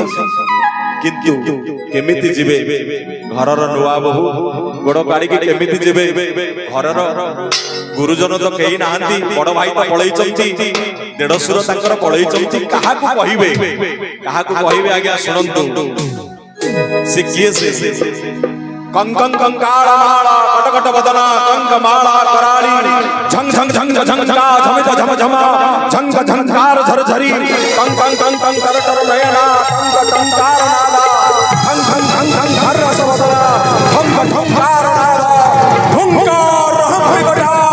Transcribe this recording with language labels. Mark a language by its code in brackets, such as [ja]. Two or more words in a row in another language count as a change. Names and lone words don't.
[or] କିନ୍ତୁ କେମିତି ଯିବେ? ଘରର ନୂଆ ବୋହୂ ଗୋଡ କାଢିକି କେମିତି ଯିବେ? ଘରର ଗୁରୁଜନ ତ କେହି ନାହାନ୍ତି, ବଡ ଭାଇ ତ ପଳେଇଛନ୍ତି, ଦେଢଶୁର ତାଙ୍କର ପଳେଇଛନ୍ତି। କାହାକୁ କହିବେ? କାହାକୁ କହିବେ? ଆଜ୍ଞା ଶୁଣନ୍ତୁ, ସେ କିଏ? [sa] ସେ कंकं कंकाळ माळा कटकट वदना कंक माळा कराळी झंग झंग झंग झंगा झमित झम झमा झंग झंकार झर झरी कंकं कंकं करकर नयना कंक कंकार नादा झंग झंग झंग झंग हर रस वदना झंग झंकार नादा हुंकार हम विगटा